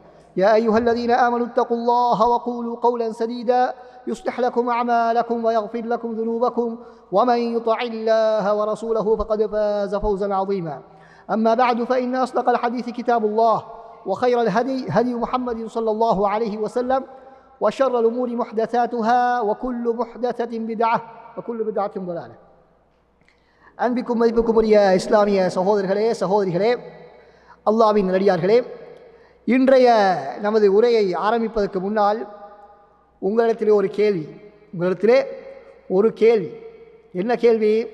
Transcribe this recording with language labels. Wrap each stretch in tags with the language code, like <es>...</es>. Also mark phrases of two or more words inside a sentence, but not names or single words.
<ar>يا أيها الذين آمنوا اتقوا الله وقولوا قولا سديدا يصلح لكم أعمالكم ويغفر لكم ذنوبكم ومن يطع الله ورسوله فقد فاز فوزا عظيما. أما بعد فإن أصدق الحديث كتاب الله وخير الهدي هدي محمد صلى الله عليه وسلم وشر الأمور محدثاتها وكل محدثة بدعة وكل بدعة ضلالة.</ar> <ta>அன்பிக்கும் மதிப்புக்கும் உரிய இஸ்லாமிய சகோதரர்களே சகோதரிகளே, அல்லாஹ்வின் நல்லடியார்களே, இன்றைய நமது உரையை ஆரம்பிப்பதற்கு முன்னால் உங்களிடத்திலே ஒரு கேள்வி. என்ன கேள்வி?</ta>